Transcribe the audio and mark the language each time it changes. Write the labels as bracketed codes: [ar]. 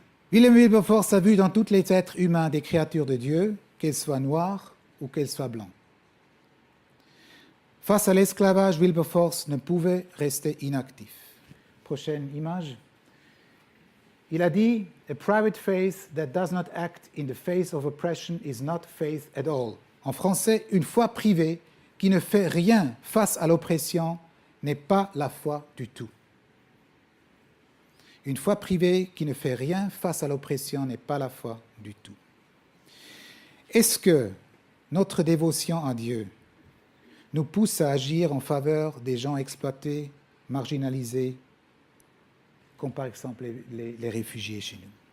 [fr] William Wilberforce a vu dans tous les êtres humains des créatures de Dieu, qu'elles soient noires ou qu'elles soient blancs. Face à l'esclavage, Wilberforce ne pouvait rester inactif. Prochaine image. Il a dit [en] « A private faith that does not act in the face of oppression is not faith at all ». [fr] En français, une foi privée qui ne fait rien face à l'oppression n'est pas la foi du tout. Une foi privée qui ne fait rien face à l'oppression n'est pas la foi du tout. Est-ce que notre dévotion à Dieu nous pousse à agir en faveur des gens exploités, marginalisés, comme par exemple les réfugiés chez nous?